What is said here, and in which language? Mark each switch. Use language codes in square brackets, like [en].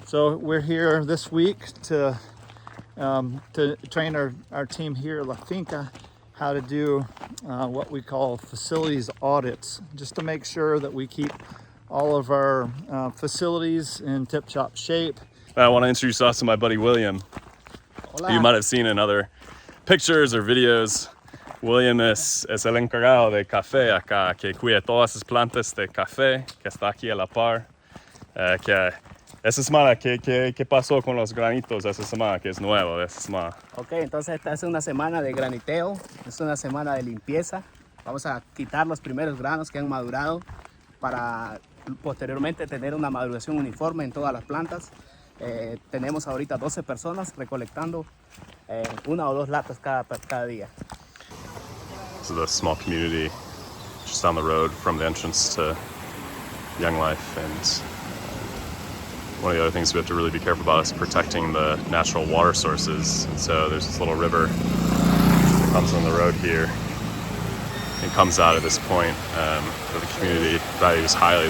[en] So we're here this week to train our team here at La Finca how to do what we call facilities audits, just to make sure that we keep all of our facilities in tip-top shape. I want to introduce us to my buddy William. [es] Hola. [en] You might have seen in other pictures or videos. [es] William es el encargado de café acá, que cuida todas las plantas de café que está aquí a la par. Que esa semana, ¿qué pasó con los granitos esa semana, que es nuevo esa semana? Ok, entonces esta es una semana de graniteo, es una semana de limpieza. Vamos a quitar los primeros granos que han madurado para posteriormente tener una maduración uniforme en todas las plantas. Tenemos ahorita 12 personas recolectando 1 o 2 latas cada día. [en] This is a small community just down the road from the entrance to Young Life, and one of the other things we have to really be careful about is protecting the natural water sources. And so there's this little river that comes on the road here and comes out at this point where the community values highly.